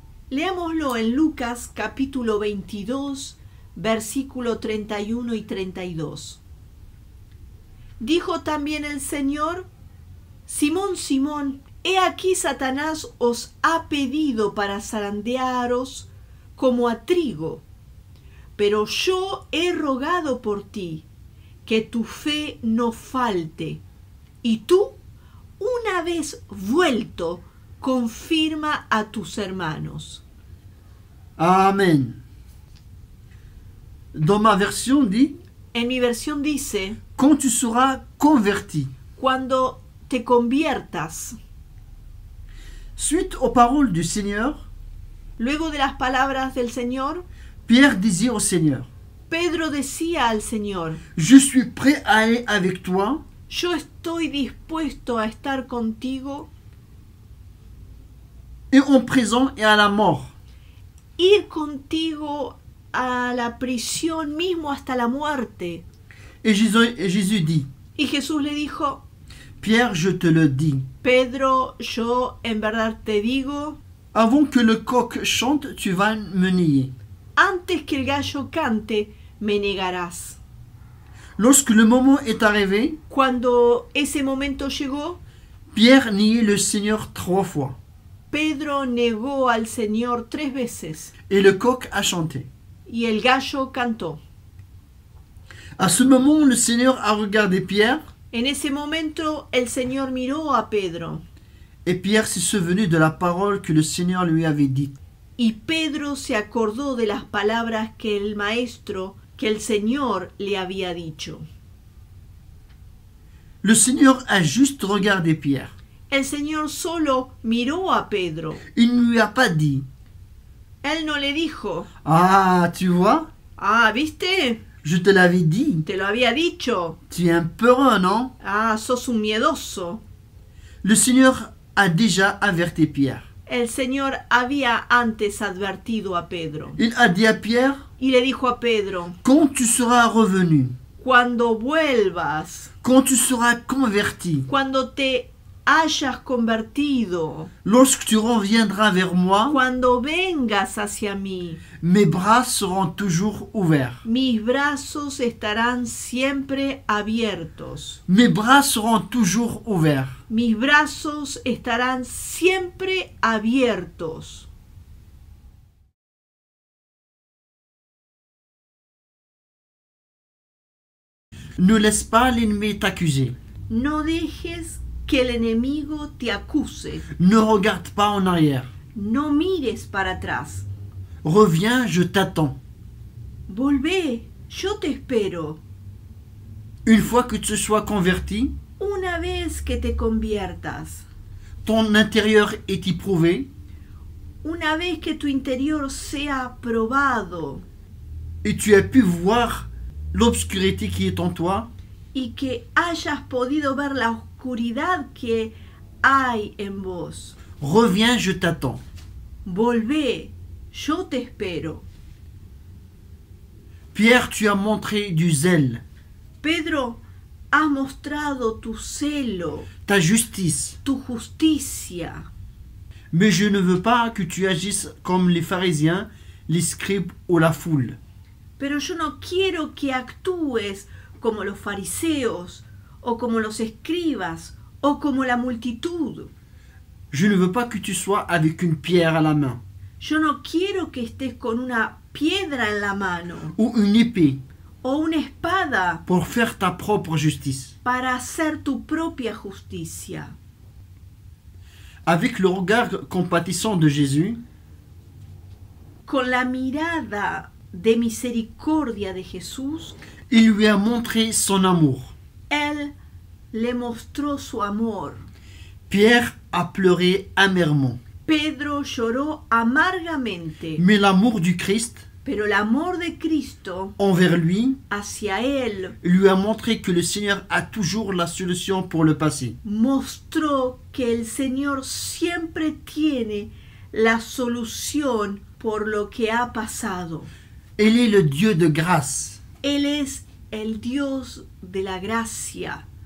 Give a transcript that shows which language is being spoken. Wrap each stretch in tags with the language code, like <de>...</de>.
<es>Leámoslo en Lucas capítulo 22, versículo 31 y 32. Dijo también el Señor, Simón, Simón, he aquí Satanás os ha pedido para zarandearos como a trigo, pero yo he rogado por ti, que tu fe no falte, y tú, una vez vuelto, confirma a tus hermanos.</es> <fr>Amen. Dans ma version dit,</fr> <es>En mi versión dice,</es> <fr>quand tu seras converti.</fr> <es>cuando te conviertas.</es> <fr>Suite aux paroles du Seigneur,</fr> <es>Luego de las palabras del Señor,</es> <fr>Pierre disait au Seigneur,</fr> <es>Pedro decía al Señor,</es> <fr>je suis prêt à aller avec toi</fr> <es>yo estoy dispuesto a estar contigo,</es> <fr>et en prison et à la mort.</fr> <es>ir contigo a la prisión mismo hasta la muerte.</es> <fr>Et Jésus dit,</fr> <es>Y Jesús le dijo,</es> <fr>Pierre, je te le dis,</fr> <es>Pedro, yo en verdad te digo,</es> <fr>avant que le coq chante, tu vas me nier.</fr> <es>antes que el gallo cante, me negarás.</es> <fr>Lorsque le moment est arrivé,</fr> <es>Cuando ese momento llegó,</es> <fr>Pierre niait le Seigneur 3 fois,</fr> <es>Pedro negó al Señor 3 veces</es> <fr>et le coq a chanté.</fr> <es>y el gallo cantó.</es> <fr>À ce moment, le Seigneur a regardé Pierre,</fr> <es>En ese momento el Señor miró a Pedro</es> <fr>et Pierre s'est souvenu de la parole que le Seigneur lui avait dite.</fr> <es>y Pedro se acordó de las palabras que el maestro, que el Señor le había dicho.</es> <fr>Le Seigneur a juste regardé Pierre.</fr> <es>El Señor solo miró a Pedro.</es> <fr>Il ne lui a pas dit,</fr> <es>Él no le dijo,</es> <fr>ah, tu vois,</fr> <es>ah, ¿viste?</es> <fr>Je te l'avais dit.</fr> <es>Te lo había dicho.</es> <fr>Tu es un peureux, non?</fr> <es>Ah, sos un miedoso.</es> <fr>Le Seigneur a déjà averti Pierre.</fr> <es>El Señor había antes advertido a Pedro.</es> <fr>Il a dit à Pierre,</fr> <es>Y le dijo a Pedro,</es> <fr>quand tu seras revenu,</fr> <es>cuando vuelvas,</es> <fr>quand tu seras converti,</fr> <es>cuando te hayas convertido,</es> <fr>lorsque tu reviendras vers moi,</fr> <es>cuando vengas hacia mí,</es> <fr>mes bras seront toujours ouverts.</fr> <es>mis brazos estarán siempre abiertos.</es> <fr>Mes bras seront toujours ouverts.</fr> <es>Mis brazos estarán siempre abiertos.</es> <fr>Ne laisse pas l'ennemi t'accuser.</fr> <es>No dejes que el enemigo te acuse.</es> <fr>Ne regarde pas en arrière.</fr> <es>No mires para atrás.</es> <fr>Reviens, je t'attends.</fr> <es>Volvé, yo te espero.</es> <fr>Une fois que tu sois converti,</fr> <es>Una vez que te conviertas,</es> <fr>ton intérieur est éprouvé</fr> <es>una vez que tu interior sea probado</es> <fr>et tu as pu voir l'obscurité qui est en toi,</fr> <es>y que hayas podido ver la oscuridad que hay en vos,</es> <fr>reviens, je t'attends.</fr> <es>volvé, yo te espero.</es> <fr>Pierre, tu as montré du zèle,</fr> <es>Pedro, has mostrado tu celo,</es> <fr>ta justice,</fr> <es>tu justicia,</es> <fr>mais je ne veux pas que tu agisses comme les pharisiens, les scribes ou la foule.</fr> <es>pero yo no quiero que actúes como los fariseos o como los escribas o como la multitud.</es> <fr>Je ne veux pas que tu sois avec une pierre à la main</fr> <es>Yo no quiero que estés con una piedra en la mano</es> <fr>ou une épée</fr> <es>o una espada</es> <fr>pour faire ta propre justice.</fr> <es>para hacer tu propia justicia.</es> <fr>Avec le regard compatissant de Jésus,</fr> <es>Con la mirada de misericordia de Jesús,</es> <fr>il lui a montré son amour.</fr> <es>Él le mostró su amor.</es> <fr>Pierre a pleuré amèrement,</fr> <es>Pedro lloró amargamente,</es> <fr>mais l'amour du Christ</fr> <es>pero el amor de Cristo</es> <fr>envers lui</fr> <es>hacia él</es> <fr>lui a montré que le Seigneur a toujours la solution pour le passé.</fr> <es>mostró que el Señor siempre tiene la solución por lo que ha pasado.</es> <fr>Il est le Dieu de grâce.</fr> <es>Él es el Dios de la gracia.</es>